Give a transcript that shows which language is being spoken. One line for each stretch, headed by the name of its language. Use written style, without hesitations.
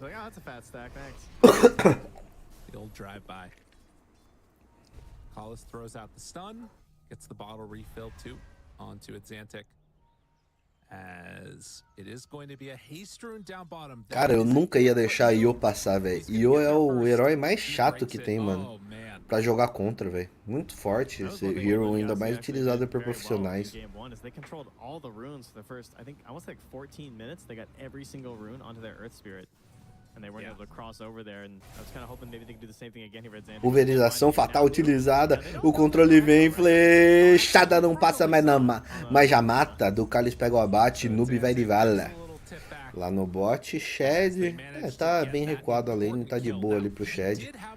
English: Like, oh, that's a fat stack, thanks. The old drive-by. Collis throws out the stun, gets the bottle refilled too onto Xantic. As it is going to be a haste rune down bottom.
Portuguese: Cara, eu nunca ia deixar Io passar, velho. Io é o herói mais chato que tem, mano. Pra jogar contra, velho. Muito forte esse hero, ainda mais utilizado por profissionais.
English: They controlled all the runes for the first, I think, almost like 14 minutes. They got every single rune onto their Earth Spirit. And they weren't able to cross over there. And I was kind of hoping maybe they could do the same thing again here at Xantic.
Portuguese: Pulverização fatal utilizada. O controle vem, flechada, não passa mais, mas já mata. Ducalis pega o abate, Noob vai de vala. Lá no bot, Shed, tá bem recuado a lane, tá de boa ali pro Shed.